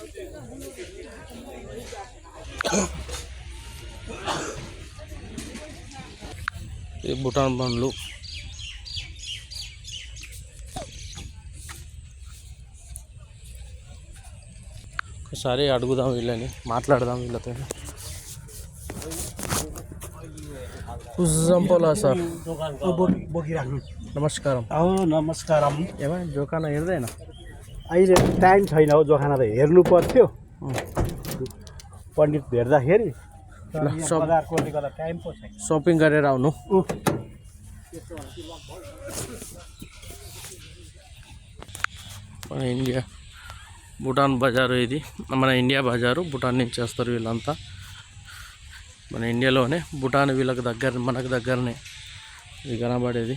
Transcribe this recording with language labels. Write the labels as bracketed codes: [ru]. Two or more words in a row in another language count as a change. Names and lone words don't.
[te] ఈ బుటాన్ పండ్లు ఒకసారి అడుగుదాం, వీళ్ళని మాట్లాడదాం వీళ్ళతో. సార్ नमस्कारम. नमस्कारम. [ne] जोखाना हेर्दैन अहिले टाइम छैन हौ, जोखाना त हेर्नु पर्थ्यो पण्डित भेट्दाखेरि. बजारकोले गर्दा टाइम पो छैन. सपिङ गरेर आउनु. [te] మన ఇండియా భూటాన్ బజారు, ఇది మన ఇండియా బజారు. భూటాన్ నుంచి వస్తారు వీళ్ళంతా. మన ఇండియాలోనే భూటాన్ వీళ్ళకి దగ్గర, మనకు దగ్గరనే ఇది కనబడేది.